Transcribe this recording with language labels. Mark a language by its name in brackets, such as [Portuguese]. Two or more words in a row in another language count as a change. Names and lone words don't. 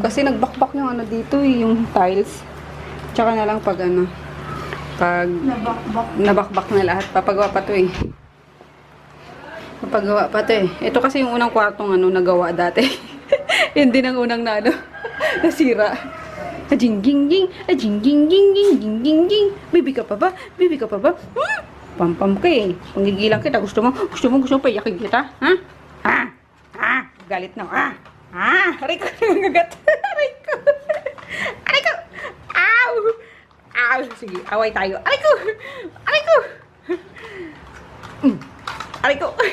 [Filipino] Kasi nagbakbak yung ano dito, yung tiles. Tsaka na lang pag ano, pag nabakbak na lahat. Papagawa pa to eh. Papagawa pa to eh. Ito kasi yung unang kwartong ano, nagawa dati. Hindi nang unang na ano, nasira. Ajing-ging-ging, ajing-ging-ging-ging-ging-ging. Baby ka pa ba? Baby ka pa ba? Pam-pam ka eh. Pangigilang kita. Gusto mo payakin kita? Ha? Ha? Ha? Galit na. Ha? Ha? Aray ko. Nangagat. Aray ko. Aray ko. Ow! Ow! Sige, away tayo. Aray ko! Aray ko! Aray ko!